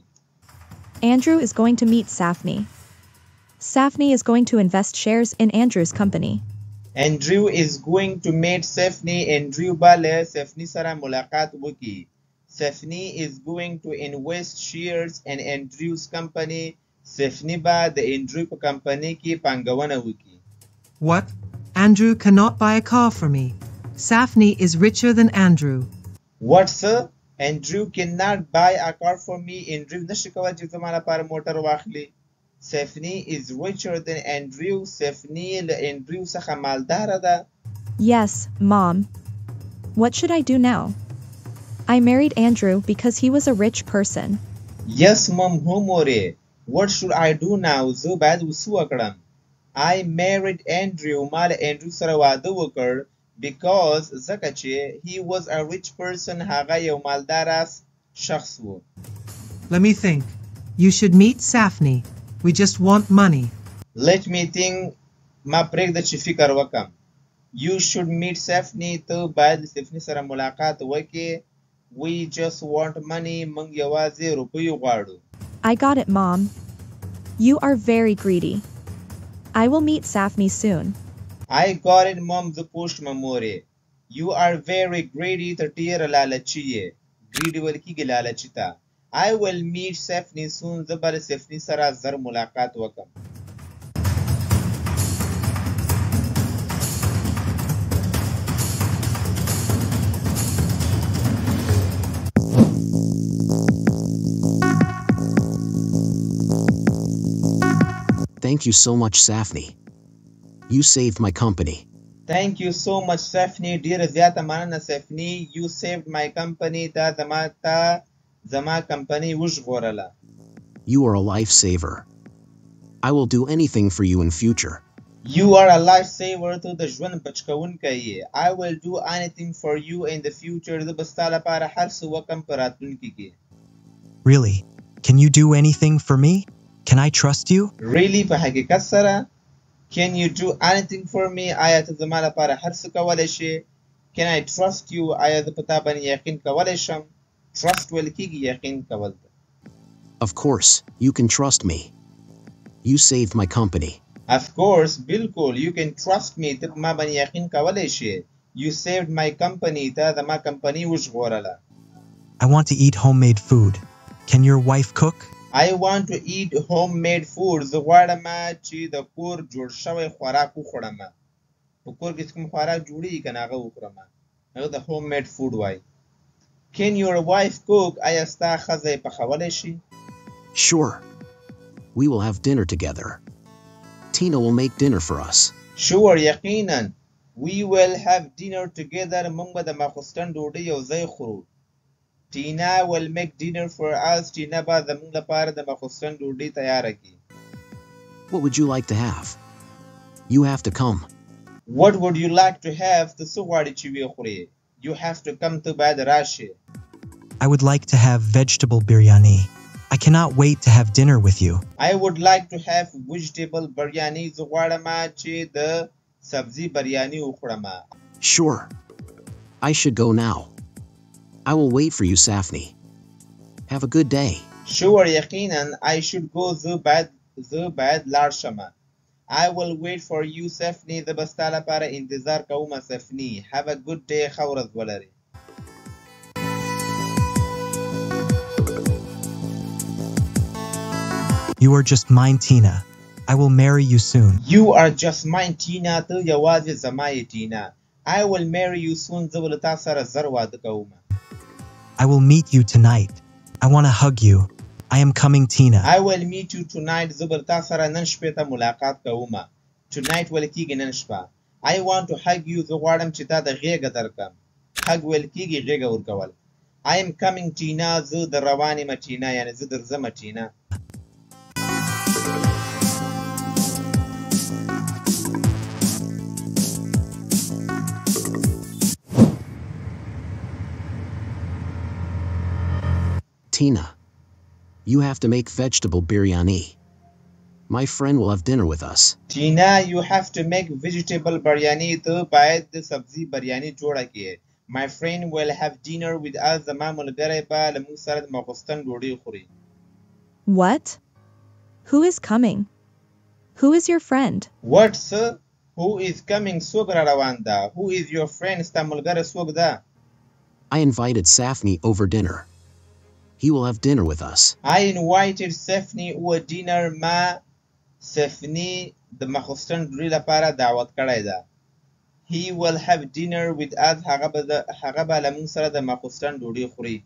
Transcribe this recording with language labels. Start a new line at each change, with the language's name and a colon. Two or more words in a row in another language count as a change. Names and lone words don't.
English: Andrew is going to meet Safni. Safni is going to invest shares in Andrew's company. Andrew is going to meet Stephanie.
Pashto: Andrew به له Stephanie سره ملاقات وکړي.
English: Stephanie is going to invest shares in Andrew's company.
Pashto: Stephanie به د Andrew په کمپنۍ کې پانګونه وکړي.
English: What? Andrew cannot buy a car for me. Safni is richer than Andrew. What, sir? Andrew cannot buy a car for me.
Pashto: Andrew نشي کولی چې زما لپاره موټر واخلي.
English: Stephanie is richer than Andrew.
Pashto: Stephanie له Andrew څخه مالداره ده.
English: Yes, Mom. What should I do now? I married Andrew because he was a rich person. Yes, Mom.
Pashto: هو مورې.
English: What should I do now?
Pashto: زه باید وڅه وکړم.
English: I married Andrew.
Pashto: ما له Andrew سره واده وکړ. Because ځکه چې
English: he was a rich person.
Pashto: هغه یو مالدار شخص و.
English: Let me think. You should meet Safni. We just want money. Let me think.
Pashto: ما پرېږده چې فکر وکم.
English: You should meet Stephanie.
Pashto: ته باید Stephanie سره ملاقات وکړې.
English: We just want money.
Pashto: موږ یوازې روپۍ غواړو.
English: I got it, Mom. You are very greedy. I will meet Safni soon. I got it, Mom.
Pashto: زه پوه شوم مورې.
English: You are very greedy.
Pashto: ته ډېره لالچي یې. greedy ویل کېږي لالچي ته.
English: I will meet Stephanie soon.
Pashto: زه به له Stephanie سره زر ملاقات وکم.
English: Thank you so much, Safni. You saved my company. Thank you so much, Stephanie.
Pashto: ډېره زیاته مننه
English: Stephanie. You saved my company.
Pashto: تا زما کمپنۍ وژغورله.
English: You are a lifesaver. I will do anything for you in future. You are a lifesaver.
Pashto: ته د ژوند بچکونکی یې.
English: I will do anything for you in the future.
Pashto: زه به ستا لپاره هر څه وکم په راتلونکي کې.
English: Really? Can you do anything for me? Can I trust you? Really
Pashto: په حقیقت سره
English: Can you do anything for me?
Pashto: آیا ته زما لپاره هر څه کولی شې؟
English: Can I trust you?
Pashto: آیا زه په تا باندې یقین کولی شم؟ Trust ویل کېږي یقین کول.
English: Of course, you can trust me. You saved my company. Of course, بالکل. You can trust me.
Pashto: ته په ما باندې یقین کولی شې.
English: You saved my company.
Pashto: تا زما کمپنۍ وژغورله.
English: I want to eat homemade food. Can your wife cook? I want to eat homemade food.
Pashto: زه غواړم چې د کور جوړ شوی خوراک وخورم. په کور کې کوم خوراک جوړیږي که نه هغه وخورم. هغه د
English: homemade food وایي. Can your wife cook?
Pashto: آیا ستا ښځه یې پخولی شي؟
English: Sure. We will have dinner together. Tina will make dinner for us. Sure, یقینا. We will have dinner together.
Pashto: موږ به د ماخوستن ډوډۍ یو ځای خورو.
English: Tina will make dinner for us.
Pashto: Tina به زموږ لپاره د ماخوستن ډوډۍ تیاره کړي.
English: What would you like to have? You have to come. What would you like to have?
Pashto: ته څه غواړې چې ویې خورې؟
English: You have to come.
Pashto: ته باید راشې.
English: I would like to have vegetable biryani. I cannot wait to have dinner with you. I would like to have vegetable biryani.
Pashto: زه غواړم چې د سبزي بریاني وخورم.
English: Sure. I should go now. I will wait for you, Safni. Have a good day. Sure, یقینا. I should go.
Pashto: زه باید لاړ شم.
English: I will wait for you, Stephanie.
Pashto: زه به ستا لپاره انتظار کوم Stephanie.
English: Have a good day.
Pashto: ښه ورځ ولرې.
English: You are just mine, Tina. I will marry you soon. You are just mine, Tina.
Pashto: ته یوازې زما یې Tina.
English: I will marry you soon.
Pashto: زه به له تا سره زر واده کوم.
English: I will meet you tonight. I want to hug you. I am coming, Tina. I will meet you tonight.
Pashto: زه به له تا سره نن شپې ته ملاقات کوم. Tonight ویل کېږي نن شپه.
English: I want to hug you.
Pashto: زه غواړم چې تا ته غېږه درکړم. Hug ویل کېږي غېږه ورکول.
English: I am coming, Tina.
Pashto: زه در روان یم Tina. یعنې زه درځم Tina.
English: Tina, you have to make vegetable biryani. My friend will have dinner with us. Tina, you have to make vegetable biryani.
Pashto: ته باید د سبزي بریاني جوړه کړې.
English: My friend will have dinner with us.
Pashto: زما ملګری به له موږ سره د ماخوستن ډوډۍ خوري.
English: What? Who is coming? Who is your friend? What, sir? Who is coming
Pashto: څوک را روان ده
English: Who is your friend
Pashto: ستا ملګری څوک ده
English: I invited Safni over dinner. He will have dinner with us. I invited Stephanie over dinner
Pashto: ما Stephanie د ماخوستن ډوډۍ لپاره دعوت کړی ده
English: He will have dinner with us
Pashto: هغه به له موږ سره د ماخوستن ډوډۍ خوري